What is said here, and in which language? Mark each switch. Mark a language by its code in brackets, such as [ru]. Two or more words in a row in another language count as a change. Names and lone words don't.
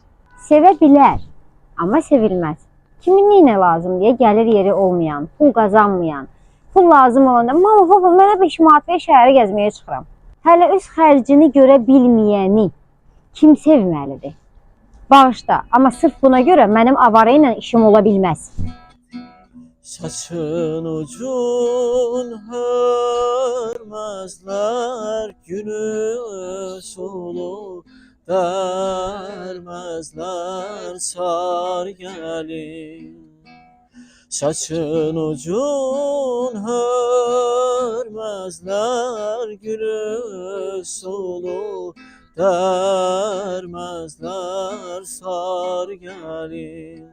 [az] Sevə bilər, amma sevilməz. Kimin neyinə lazım deyə gəlir yeri olmayan, pul qazanmayan, pul lazım olanda, mama, baba, mənə 5 manat ver, şəhərə gəzməyə çıxıram. Hələ öz xərcini görə bilməyəni kim sevməlidir? Bağışla, amma sırf buna görə mənim avara ilə işim ola bilməz. [tr] Saçın ucun hörmezler, günü solu vermezler, sar gelin. Saçın ucun hörmezler, günü solu vermezler, sar gelin.